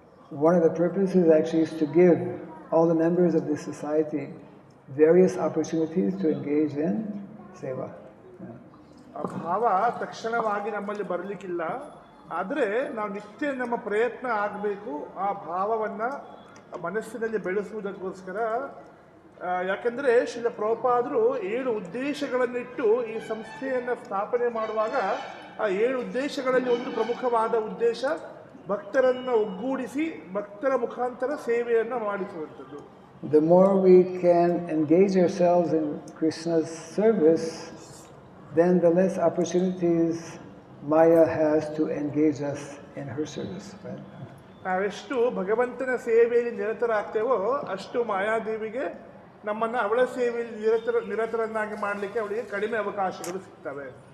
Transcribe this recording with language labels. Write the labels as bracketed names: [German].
[English] One of the purposes actually is to give all the members of this society various opportunities to engage in seva. [Kannada] ಆ ಭಾವ ತಕ್ಷಣವಾಗಿ ನಮ್ಮಲ್ಲಿ ಬರಲಿಕ್ಕಿಲ್ಲ, ಆದರೆ ನಾವು ನಿತ್ಯ ನಮ್ಮ ಪ್ರಯತ್ನ ಆಗಬೇಕು ಆ ಭಾವವನ್ನು ಮನಸ್ಸಿನಲ್ಲಿ ಬೆಳೆಸುವುದಕ್ಕೋಸ್ಕರ. ಯಾಕೆಂದರೆ ಶ್ರೀಲ ಪ್ರಭುಪಾದರು 7 ಉದ್ದೇಶಗಳನ್ನಿಟ್ಟು ಈ ಸಂಸ್ಥೆಯನ್ನು ಸ್ಥಾಪನೆ ಮಾಡುವಾಗ ಆ 7 ಉದ್ದೇಶಗಳಲ್ಲಿ ಒಂದು ಪ್ರಮುಖವಾದ ಉದ್ದೇಶ ಭಕ್ತರನ್ನು ಒಗ್ಗೂಡಿಸಿ ಭಕ್ತರ ಮುಖಾಂತರ ಸೇವೆಯನ್ನು ಮಾಡಿಸುವಂಥದ್ದು. [English] The more we can engage ourselves in Krishna's service, then the less opportunities Maya has to engage us in her service. Right? [Kannada] ನಾವೆಷ್ಟು ಭಗವಂತನ ಸೇವೆಯಲ್ಲಿ ನಿರತರಾಗ್ತೇವೋ ಅಷ್ಟು ಮಾಯಾದೇವಿಗೆ ನಮ್ಮನ್ನು ಅವಳ ಸೇವೆಯಲ್ಲಿ ನಿರತರನ್ನಾಗಿ ಮಾಡಲಿಕ್ಕೆ ಅವಳಿಗೆ ಕಡಿಮೆ ಅವಕಾಶಗಳು ಸಿಗ್ತವೆ.